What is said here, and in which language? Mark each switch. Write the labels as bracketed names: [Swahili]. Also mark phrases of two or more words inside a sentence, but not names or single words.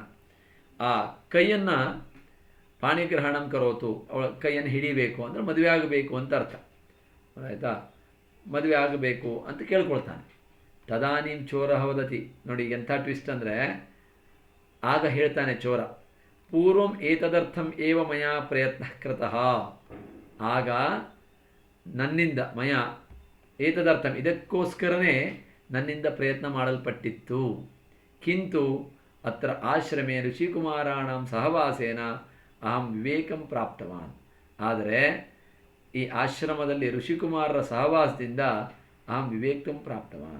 [Kannada] ಆ ಕೈಯನ್ನು [Sanskrit] ಪಾಣಿಗ್ರಹಣಂ ಕರೋತು, [Kannada] ಅವಳ ಕೈಯನ್ನು ಹಿಡಿಬೇಕು ಅಂದರೆ ಮದುವೆ ಆಗಬೇಕು ಅಂತ ಅರ್ಥ, ಆಯಿತಾ? ಮದುವೆ ಆಗಬೇಕು ಅಂತ ಕೇಳ್ಕೊಳ್ತಾನೆ. [Sanskrit] ತದಾನೀಂ ಚೋರ ವದತಿ, [Kannada] ನೋಡಿ ಎಂಥ ಟ್ವಿಸ್ಟ್ ಅಂದರೆ, ಆಗ ಹೇಳ್ತಾನೆ ಚೋರ, [Sanskrit] ಪೂರ್ವಂ ಏತದರ್ಥಂ ಏವ ಮಯಾ ಪ್ರಯತ್ನ ಕೃತಃ, [Kannada] ಆಗ ನನ್ನಿಂದ ಏತದರ್ಥಂ, ಇದಕ್ಕೋಸ್ಕರನೇ ನನ್ನಿಂದ ಪ್ರಯತ್ನ ಮಾಡಲ್ಪಟ್ಟಿತ್ತು. [Sanskrit] ಕಿಂತು ಅತ್ರ ಆಶ್ರಮೇ ಋಷಿಕುಮಾರಾಣಂ ಸಹವಾಸೇನ ಅಹಂ ವಿವೇಕಂ ಪ್ರಾಪ್ತವಾನ್, [Kannada] ಆದರೆ ಈ ಆಶ್ರಮದಲ್ಲಿ ಋಷಿಕುಮಾರರ ಸಹವಾಸದಿಂದ [Sanskrit] ಅಹಂ ವಿವೇಕಂ ಪ್ರಾಪ್ತವಾನ್.